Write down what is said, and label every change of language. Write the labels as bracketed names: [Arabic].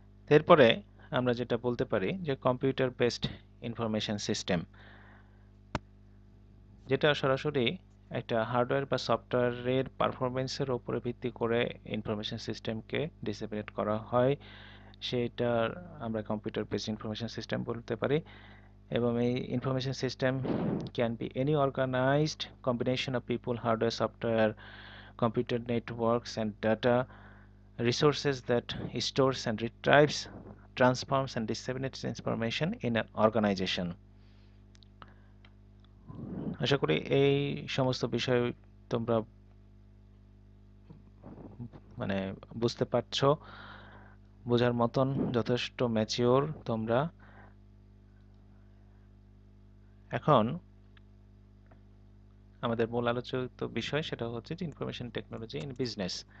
[Bangla] এরপরে আমরা যেটা বলতে পারি যে কম্পিউটার বেসড ইনফরমেশন সিস্টেম, যেটা সরাসরি একটা হার্ডওয়্যার বা সফটওয়্যারের পারফরমেন্সের উপরে ভিত্তি করে ইনফরমেশন সিস্টেমকে ডিসেমিনেট করা হয়। সেটার আমরা কম্পিউটার বেসড ইনফরমেশন সিস্টেম বলতে পারি। এবং [English] এই information system can be any organized combination of people, hardware, software, computer networks and data resources that stores and retrieves, transforms and disseminates information in an organization. [Bangla] আশা করি এই সমস্ত বিষয় তোমরা মানে বুঝতে পারছো, বোঝার মতন যথেষ্ট ম্যাচিওর তোমরা। এখন আমাদের মূল আলোচিত বিষয় সেটা হচ্ছে যে ইনফরমেশন টেকনোলজি ইন বিজনেস।